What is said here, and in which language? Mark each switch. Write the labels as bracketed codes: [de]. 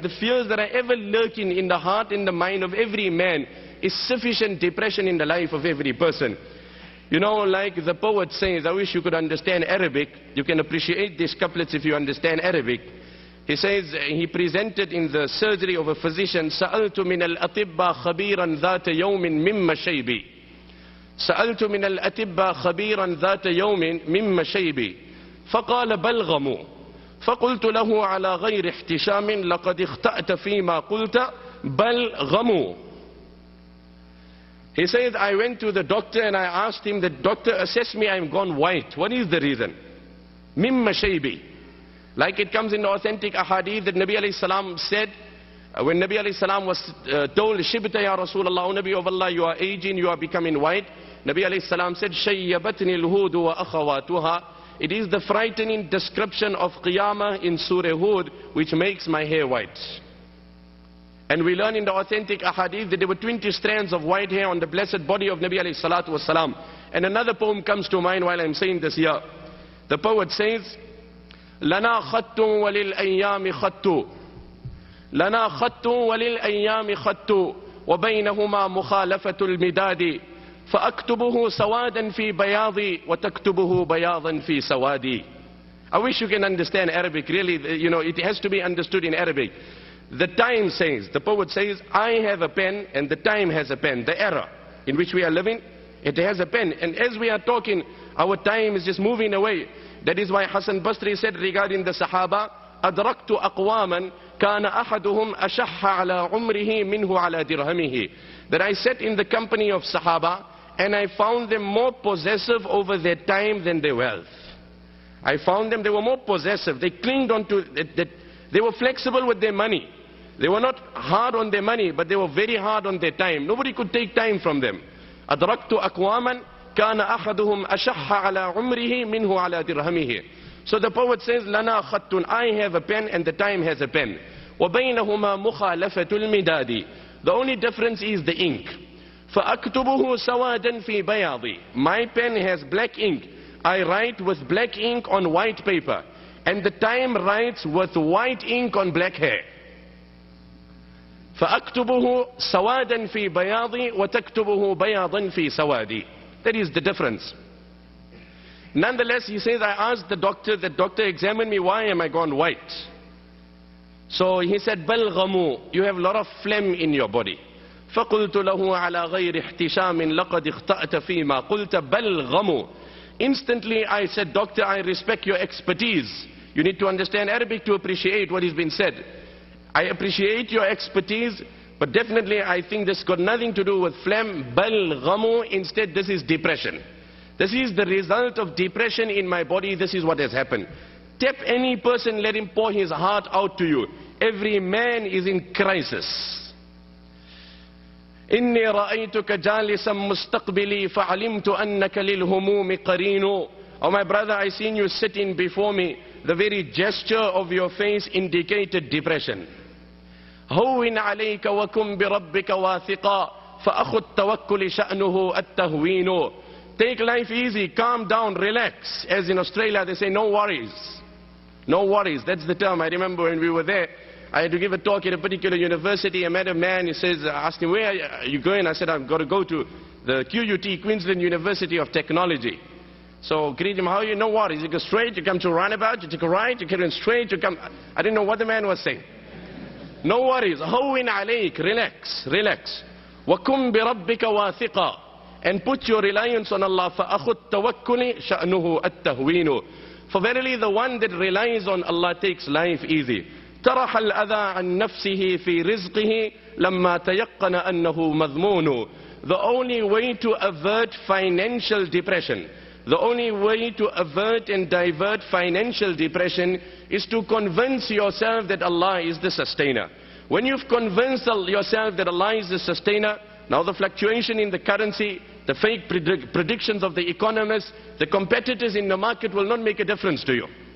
[en] The fears that are ever lurking in the heart and the mind of every man is sufficient depression in the life of every person. Like the poet says, I wish you could understand Arabic. You can appreciate these couplets if you understand Arabic. He says, he presented in the surgery of a physician, [ar] سَأَلْتُ مِنَ الْأَطِبَّى خَبِيرًا ذَاتَ يَوْمٍ مِمَّ شَيْبِي. سألت من الأطباء خبيرا ذات يوم مما شيبي فقال بل غموا فقلت له على غير احتشام لقد اخطأت فيما قلت بل غموا. [en] He says, I went to the doctor and I asked him, the doctor assessed me, I'm gone white. What is the reason? [ar] Mimma shaybi. [en] Like it comes in the authentic ahadith that Nabi alayhi salam said, when Nabi alayhi salam was told, [ar] Shibta ya Rasulullah, [en] O Nabi of Allah, you are aging, you are becoming white. Nabi alayhi salam said, [ar] Shayyabatni al-hudu wa akhawatuha. [en] It is the frightening description of Qiyamah in Surah Hud which makes my hair white. And we learn in the authentic ahadith that there were 20 strands of white hair on the blessed body of Nabi alayhi salatu wasalam. And another poem comes to mind while I'm saying this here. The poet says, [ar] Lana khattun walil ayyami khattu. Lana khattun walil ayyami khattu. وبينهما مخالفة المداد فأكتبه سوادا في بياضي وتكتبه بياضا في سوادي. [en] I wish you can understand Arabic. Really, you know, it has to be understood in Arabic. The time says, the poet says, I have a pen and the time has a pen. The era in which we are living, it has a pen. And as we are talking, our time is just moving away. That is why Hassan Basri said regarding the Sahaba, [ar] أدركت أقواما كان أحدهم أشح على عمره منه على درهمه. [en] That I sat in the company of Sahaba and I found them more possessive over their time than their wealth. I found them, they were more possessive. They clinged on to, they were flexible with their money. They were not hard on their money, but they were very hard on their time. Nobody could take time from them. [ar] أدركت أقواما كان أحدهم أشح على عمره منه على درهمه. [en] So the poet says, [ar] لنا خط, [en] I have a pen and the time has a pen. [ar] وبينهما مخالفة المداد. [en] The only difference is the ink. [ar] فأكتبه سوادا في بياضي. [en] My pen has black ink. I write with black ink on white paper. And the time writes with white ink on black hair. [ar] فأكتبه سوادا في بياضي وتكتبه بياضا في سوادي. [en] That is the difference. Nonetheless, he says, I asked the doctor examined me, why am I gone white? So he said, بلغمو, you have a lot of phlegm in your body. [ar] فقلت له على غير احتشام لقد اخطأت فيما قلت بلغمو. [en] Instantly I said, doctor, I respect your expertise. You need to understand Arabic to appreciate what has been said. I appreciate your expertise, but definitely I think this got nothing to do with phlegm. Bal-ghamu, instead this is depression. This is the result of depression in my body. This is what has happened. Tap any person, let him pour his heart out to you. Every man is in crisis. [ar] إني رأيتك جالسا مستقبلي فعلمت أنك للهموم قرين. [en] Oh my brother, I seen you sitting before me. The very gesture of your face indicated depression. [ar] هون عليك وكن بربك واثقا فأخو التوكل شأنه التهوين. [en] Take life easy, calm down, relax. As in Australia they say, no worries. No worries, that's the term. I remember when we were there, I had to give a talk at a particular university. I met a man, he says, I asked him, where are you going? I said, I've got to go to the QUT, Queensland University of Technology. So greet him, how are you? No worries, you go straight, you come to a roundabout, you take a right, you carry straight, you come. I didn't know what the man was saying. No worries, [ar] هون عليك, [en] relax, relax. [ar] وكن بربك واثقا, [en] and put your reliance on Allah. [ar] فأخو التوكل شأنه التهوين. [en] For verily the one that relies on Allah takes life easy. [ar] طرح الأذى عن نفسه في رزقه لما تيقن أنه مذمون. [en] The only way to avert financial depression, the only way to avert and divert financial depression is to convince yourself that Allah is the sustainer. When you've convinced yourself that Allah is the sustainer, now the fluctuation in the currency, the fake predictions of the economists, the competitors in the market will not make a difference to you.